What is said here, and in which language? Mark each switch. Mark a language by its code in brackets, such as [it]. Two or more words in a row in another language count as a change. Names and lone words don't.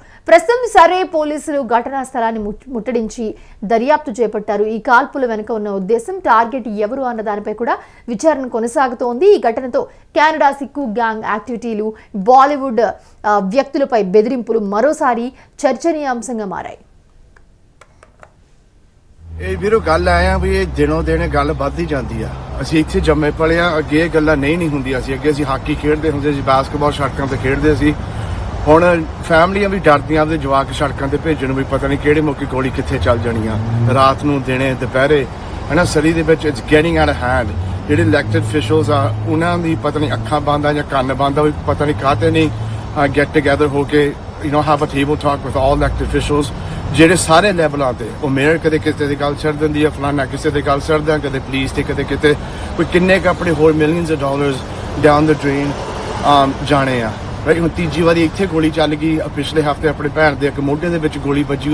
[te] ప్రస్తుతం సరే పోలీసులు ఘటనా స్థలాన్ని ముట్టడించి దర్యాప్తు చేపట్టారు. ఈ కాల్పుల వెనుక ఉన్న ఉద్దేశం, టార్గెట్ ఎవరు అన్న దానిపై కూడా విచారణ కొనసాగుతోంది. ఈ ఘటనతో కెనడా సిక్కు [en] gang activities, [te] బాలీవుడ్ వ్యక్తులపై బెదిరింపులు మరోసారి చర్చనీయాంశంగా మారాయి. [pa] ਇਹ ਵੀਰੋ ਗੱਲ ਆਇਆ ਵੀ ਇਹ ਦਿਨੋਂ ਦਿਨ ਗੱਲ ਵੱਧ ਹੀ ਜਾਂਦੀ ਆ. ਅਸੀਂ ਇੱਥੇ ਜੰਮੇ ਪਲੇ ਆ, ਅੱਗੇ ਇਹ ਗੱਲਾਂ ਨਹੀਂ ਹੁੰਦੀਆਂ ਸੀ. ਅੱਗੇ ਅਸੀਂ ਹਾਕੀ ਖੇਡਦੇ ਹੁੰਦੇ ਸੀ, ਬਾਸਕਟਬਾਲ ਸੜਕਾਂ ਤੇ ਖੇਡਦੇ ਸੀ. ਹੁਣ ਫੈਮਲੀਆਂ ਵੀ ਡਰਦੀਆਂ ਆਪਦੇ ਜਵਾਕ ਸੜਕਾਂ ਤੇ ਭੇਜਣ, ਵੀ ਪਤਾ ਨਹੀਂ ਕਿਹੜੇ ਮੌਕੇ ਗੋਲੀ ਕਿੱਥੇ ਚੱਲ ਜਾਣੀ ਆ, ਰਾਤ ਨੂੰ ਦਿਨੇ ਦੁਪਹਿਰੇ ਹਨਾ. ਸਰੀ ਦੇ ਵਿੱਚ [en] it's getting out of hand. [pa] ਜਿਹੜੇ [en] elected officials [pa] ਆ ਉਹਨਾਂ ਦੀ ਪਤਾ ਨਹੀਂ ਅੱਖਾਂ ਬੰਦ ਆ ਜਾਂ ਕੰਨ ਬੰਦ ਆ, ਵੀ ਪਤਾ ਨਹੀਂ ਕਾਹਤੇ ਨਹੀਂ [en] get together [pa] ਹੋ ਕੇ [en] have a table talk with all elected officials [pa] ਜਿਹੜੇ ਸਾਰੇ ਲੈਵਲਾਂ ਤੇ ਉਹ ਮੇਅਰ ਕਦੇ ਕਿਸੇ ਦੀ ਗੱਲ ਛੱਡ ਦਿੰਦੀ ਆ, ਫਲਾਨਾ ਕਿਸੇ ਦੀ ਗੱਲ ਛੱਡਦਾ, ਕਦੇ ਪੁਲਿਸ ਤੇ ਕਦੇ ਕਿਤੇ ਕੋਈ ਕਿੰਨੇ ਕੁ ਆਪਣੇ ਹੋਰ [en] millions of dollars down the drain [pa] ਜਾਣੇ ਆ. ਰਾਈਟ, ਹੁਣ ਤੀਜੀ ਵਾਰੀ ਇੱਥੇ ਗੋਲੀ ਚੱਲ ਗਈ. ਪਿਛਲੇ ਹਫ਼ਤੇ ਆਪਣੇ ਭੈਣ ਦੇ ਇੱਕ ਮੋਢੇ ਦੇ ਵਿੱਚ ਗੋਲੀ ਵੱਜੀ.